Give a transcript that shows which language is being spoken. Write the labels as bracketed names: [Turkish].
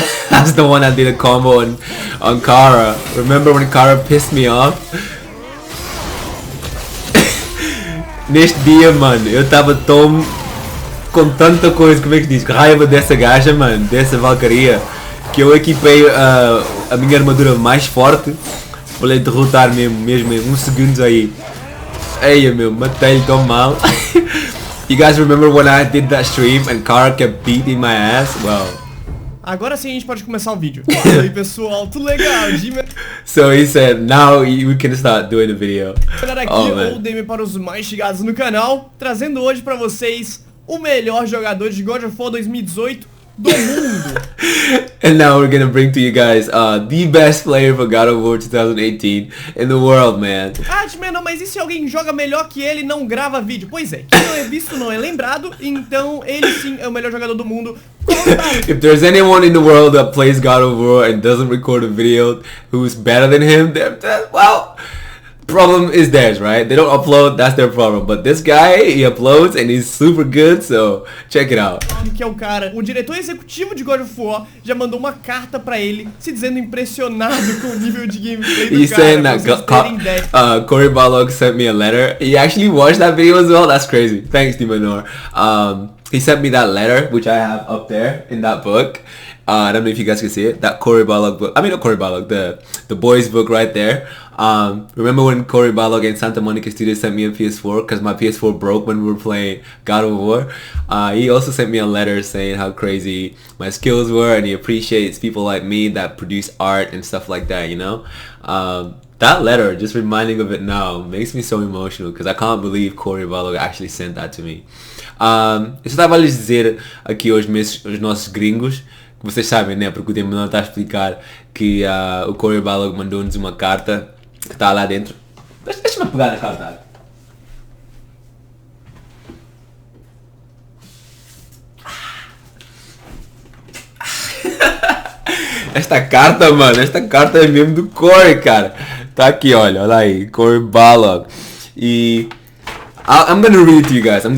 [English] That's the one I did a combo on Kara. Remember when Kara pissed me off? [Portuguese] Neste dia, mano, eu tava tão com tanta coisa, como é que diz, raiva dessa gaja, mano, dessa Valkyria, que eu equipei a minha armadura mais forte para derrotar mesmo em 1 segundo aí. Eia meu, matei-lhe tão mal. [English] You guys remember when I did that stream and Kara kept beating my ass? Well, [Portuguese] agora sim a gente pode começar o vídeo. Fala aí pessoal, tudo legal? [English] So he said, now we can start doing the video. [Portuguese] Aqui o DM para os mais chegados no canal, trazendo hoje pra vocês o melhor jogador de God of War 2018 do mundo. [English] And now we're gonna bring to you guys the best player for God of War 2018 in the world, man. [Portuguese] DMENOR, mas e se alguém joga melhor que ele e não grava vídeo? Pois é, quem não é visto não é lembrado, então ele sim é o melhor jogador do mundo. [English] If there's anyone in the world that plays God of War and doesn't record a video who's better than him, well, problem is theirs, right? They don't upload, that's their problem. But this guy, he uploads and he's super good, so check it out. [Portuguese] Que é o cara, o diretor executivo de God of War já mandou uma carta pra ele, se dizendo impressionado com o nível de gameplay do cara. [English] Corey Balog sent me a letter. He actually watched that video as well. That's crazy. Thanks, DMENOR. He sent me that letter, which I have up there in that book. I don't know if you guys can see it. That Corey Balog book. I mean, not Corey Balog, the boys book right there. Remember when Corey Balog and Santa Monica Studios sent me a PS4 because my PS4 broke when we were playing God of War? He also sent me a letter saying how crazy my skills were, and he appreciates people like me that produce art and stuff like that, you know? That letter, just reminding of it now, makes me so emotional because I can't believe Corey Balog actually sent that to me. [Portuguese] Eu só estava a lhes dizer aqui aos nossos gringos, que vocês sabem, né? Porque o DMENOR está a explicar que o Corey Balog mandou-nos uma carta que está lá dentro. Deixa-me pegar a carta. Esta carta, mano, esta carta é mesmo do Corey, cara. Tá aqui, olha aí, Corey Balog. [English] E I'm gonna read it to you guys.